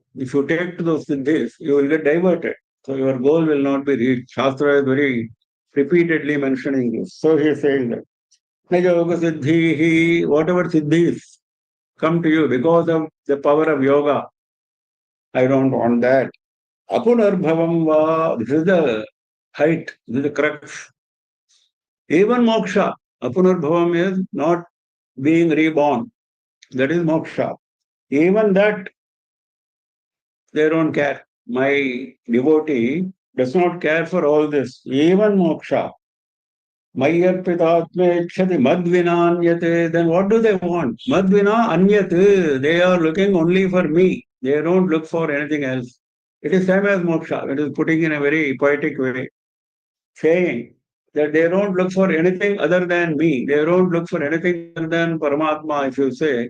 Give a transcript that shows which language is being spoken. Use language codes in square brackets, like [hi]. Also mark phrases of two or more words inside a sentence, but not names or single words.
[en] If you take to those siddhis, you will get diverted. So your goal will not be reached. Shastra is very repeatedly mentioning this. So he is saying that. [sa] न योगसिद्धि, [en] whatever siddhis come to you because of the power of yoga, I don't want that. [sa] अपुनर्भवं वा, [en] this is the height, this is the crux. Even moksha, apunarbhavam is not being reborn. That is moksha. Even that, they don't care. My devotee does not care for all this. Even moksha. [sa] मय्यर्पितात्मेच्छति मद्विनान्यत्. [en] Then what do they want? [sa] मद्विना अन्यत्. [en] They are looking only for me. They don't look for anything else. It is same as moksha. It is putting in a very poetic way, saying that they don't look for anything other than me. They don't look for anything other than Paramatma, if you say.